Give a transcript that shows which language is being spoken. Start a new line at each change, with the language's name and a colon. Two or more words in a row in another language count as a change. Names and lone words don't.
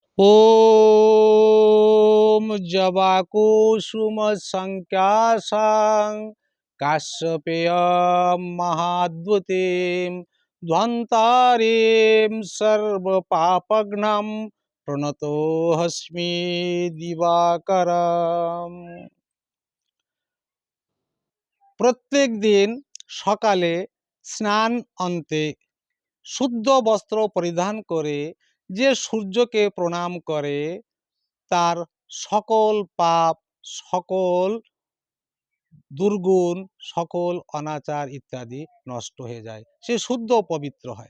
Sanskrit: ॐ जवाकुसुमसङ्ख्यासां काश्यपेयं महाद्युतिं ध्वन्तारीं सर्वपापघ्नं प्रणतोऽस्मि दिवाकरम्।
Bangla: প্রত্যেক দিন সকালে স্নান অন্তে শুদ্ধ বস্ত্র পরিধান করে যে সূর্যকে প্রণাম করে তার সকল পাপ, সকল দুর্গুণ, সকল অনাচার ইত্যাদি নষ্ট হয়ে যায়, সে শুদ্ধ পবিত্র হয়।